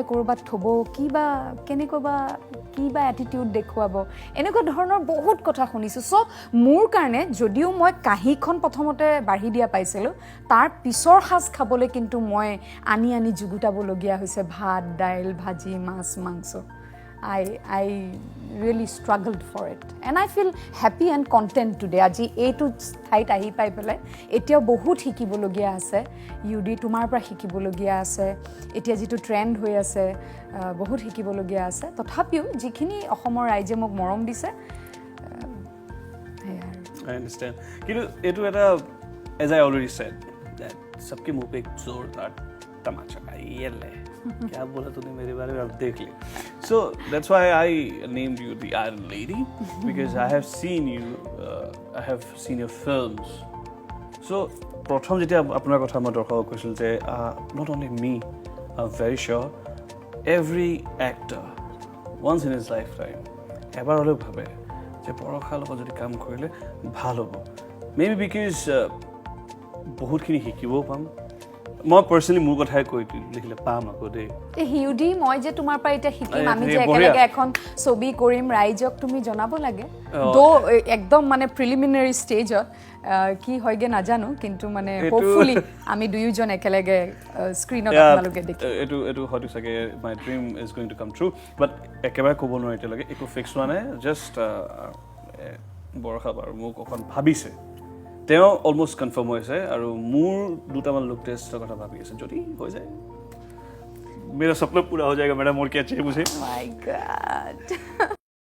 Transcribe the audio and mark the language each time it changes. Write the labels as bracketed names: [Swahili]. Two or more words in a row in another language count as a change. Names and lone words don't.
[Assamese] ক'ৰবাত থ'ব কেনেকুৱা কিবা এটিটিউড দেখুৱাব এনেকুৱা ধৰণৰ বহুত কথা শুনিছোঁ চ' মোৰ কাৰণে যদিও মই কাঁহীখন প্ৰথমতে বাঢ়ি দিয়া পাইছিলোঁ তাৰ পিছৰ সাজ খাবলৈ কিন্তু মই আনি যুগুতাবলগীয়া হৈছে ভাত দাইল ভাজি মাছ মাংস [English] I really struggled for it and I feel happy and content today [Assamese] আজি এইটো ঠাইত আহি পাই পেলাই এতিয়াও বহুত শিকিবলগীয়া আছে ইউডি তোমাৰ পৰা শিকিবলগীয়া আছে এতিয়া যিটো ট্ৰেণ্ড হৈ আছে বহুত শিকিবলগীয়া আছে তথাপিও যিখিনি অসমৰ ৰাইজে মোক মৰম দিছে [English] I understand [Assamese] কিন্তু এইটো এটা [English] as I already said that [Hindi] सबके मुंह पे एक जोरदार तमाचा ये ले क्या बोला तूने मेरे बारे में अब देख ले [English] so that's why I named you the Iron Lady because I have seen you I have seen your films so [Assamese] প্ৰথম যেতিয়া আপোনাৰ কথা মই দৰ্শকক কৈছিল যে [English] not only me I'm very sure every actor once in his lifetime [Assamese] এবাৰ হ'লেও ভাবে যে বৰষাৰ লগত যদি কাম কৰিলে ভাল হ'ব [English] maybe because [Assamese] বহুতখিনি শিকিবও পাম মই পাৰ্সোনালি মোৰ কথাই কৈ লিখিলে পাম আকৌ দেই হিউডি মই যে তোমাৰ পৰা এটা শিকিম আমি যে একেলগে এখন ছবি কৰিম ৰাইজক তুমি জনাব লাগে দো একদম মানে [English] preliminary stage [Assamese] কি হয়গে নাজানো কিন্তু মানে হোপফুলি আমি দুয়োজন একেলগে স্ক্ৰিনত আপোনালোকে দেখি এটো হয়তো চাগে [English] my dream is going to come true but [Assamese] একেবাৰে ক'ব নোৱাৰি এতিয়ালৈকে একো ফিক্স হোৱা নাই জাষ্ট বৰষা বাৰু মোক অকণ ভাবিছে তেওঁ [English] almost confirm [Assamese] হৈছে আৰু মোৰ দুটামান [English] look test [Assamese] কথা ভাবি আছে যদি হৈ যায় [Hindi] मेरा सपना पूरा हो जाएगा मैडम और क्या चाहिए मुझे माय गॉड